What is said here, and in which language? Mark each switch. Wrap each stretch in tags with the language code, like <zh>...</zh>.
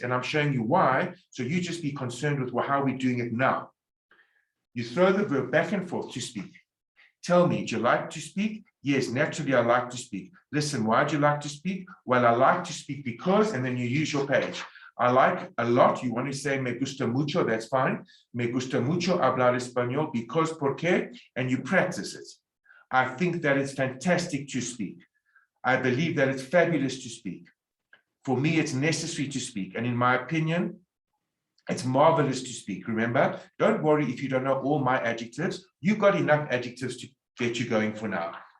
<en>And I'm showing you why. So you just be concerned with how we're doing it now. You throw the verb back and forth to speak. Tell me, do you like to speak? Yes, naturally, I like to speak. Listen, why do you like to speak? Well, I like to speak because, and then you use your page. I like a lot. You want to say</en> <es>me gusta mucho,</es> <en>that's fine.</en> <es>Me gusta mucho hablar español because, porque,</es> <en>and you practice it. I think that it's fantastic to speak. I believe that it's fabulous to speak. For me, it's necessary to speak. And in my opinion, it's marvelous to speak. Remember, don't worry if you don't know all my adjectives. You've got enough adjectives to get you going for now.</en>